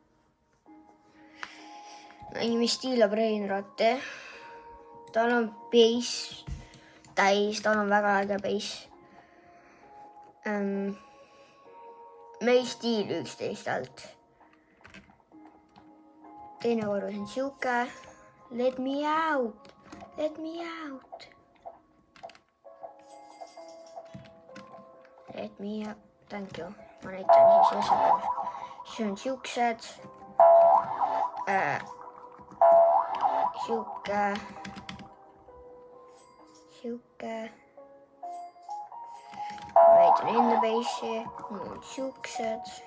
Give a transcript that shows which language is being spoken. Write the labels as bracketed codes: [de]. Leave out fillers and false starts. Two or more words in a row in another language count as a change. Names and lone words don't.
[et] Mängime Stila Brainrotti. Tal on base täis, tal on väga äge base. Meie stiil 11 alt. Teine korrus on siuke. [en] Let me out. Let me out. Let me out. Thank you. [et] Ma näitan siis asjad. See on siuksed. Siuke. Ma näitan enda base'i. Mul on siuksed.